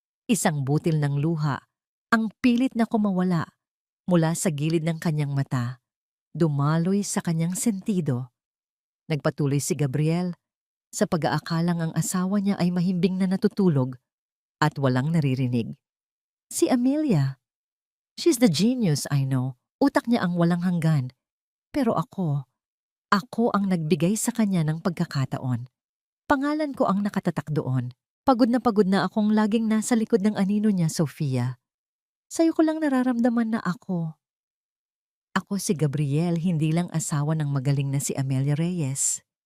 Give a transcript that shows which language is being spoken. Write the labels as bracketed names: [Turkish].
[Filipino] Isang butil ng luha ang pilit na kumawala mula sa gilid ng kanyang mata, dumaloy sa kanyang sentido. Nagpatuloy si Gabriel sa pag-aakalang ang asawa niya ay mahimbing na natutulog at walang naririnig. [English] Si Amelia, she's the genius, I know. [Filipino] Utak niya ang walang hanggan. Pero ako ang nagbigay sa kanya ng pagkakataon. Pangalan ko ang nakatatak doon. Pagod na akong laging nasa likod ng anino niya, Sofia. Sa'yo ko lang nararamdaman na ako. Ako si Gabriel, hindi lang asawa ng magaling na si Amelia Reyes.